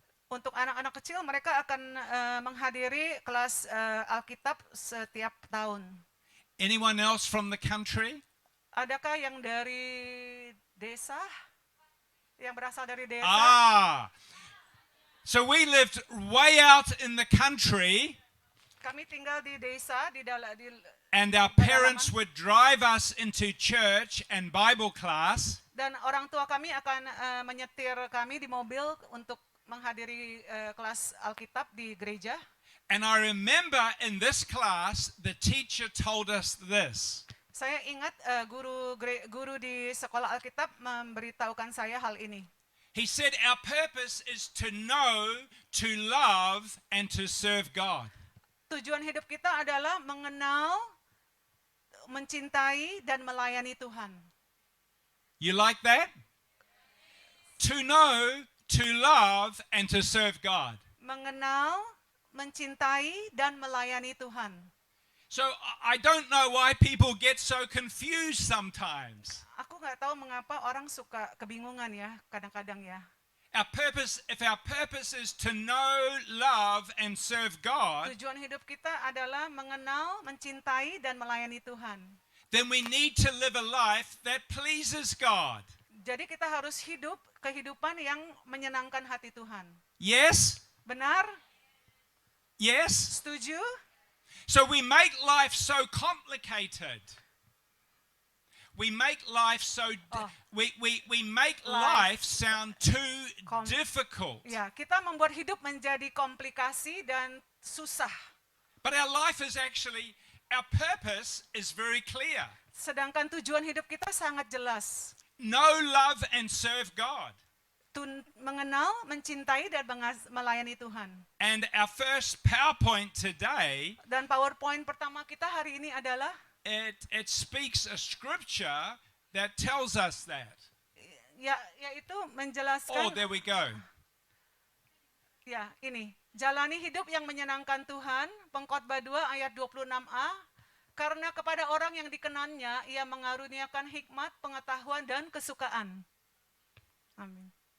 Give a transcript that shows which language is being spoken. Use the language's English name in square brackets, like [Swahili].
[Indonesian] Untuk anak-anak kecil mereka akan menghadiri kelas Alkitab setiap tahun. [English] Anyone else from the country? [Indonesian] Adakah yang dari desa? Yang berasal dari desa? [English] So we lived way out in the country. [Indonesian] Kami tinggal di desa [English] And our parents would drive us into church and Bible class. [Indonesian] dan orang tua kami akan menyetir kami di mobil untuk menghadiri kelas Alkitab di gereja. [English] And I remember in this class, the teacher told us this. [Indonesian] Saya ingat guru di sekolah Alkitab memberitahukan saya hal ini. [English] He said, our purpose is to know, to love, and to serve God. [Indonesian] Tujuan hidup kita adalah mengenal, mencintai, dan melayani Tuhan. [English] You like that? To know, to love, and to serve God. [Indonesian] Mengenal, mencintai, dan melayani Tuhan. [English] So I don't know why people get so confused sometimes. [Indonesian] Aku nggak tahu mengapa orang suka kebingungan ya, kadang-kadang ya. [English] If our purpose is to know, love, and serve God, [Indonesian] Tujuan hidup kita adalah mengenal, mencintai, dan melayani Tuhan. [English] then we need to live a life that pleases God. [Indonesian] Jadi kita harus hidup kehidupan yang menyenangkan hati Tuhan. [English] Yes? [Indonesian] Benar? [English] Yes? [Indonesian] Setuju? [English] So we make life so complicated. We make life so we make life sound too difficult. [Indonesian] Ya, kita membuat hidup menjadi komplikasi dan susah. [English] But our life is actually, our purpose is very clear. [Indonesian] Sedangkan tujuan hidup kita sangat jelas. [English] Know, love, and serve God. [Indonesian] Mengenal, mencintai, dan melayani Tuhan. [English] And our first PowerPoint today, [Indonesian] Dan PowerPoint pertama kita hari ini adalah [English] it speaks a scripture that tells us that. [Indonesian] yaitu menjelaskan. [English] Oh, there we go. [Indonesian] Ya, ini. Jalani hidup yang menyenangkan Tuhan, Pengkhotbah 2 ayat 26a. Karena kepada orang yang dikenannya, ia mengaruniakan hikmat, pengetahuan, dan kesukaan. Amin.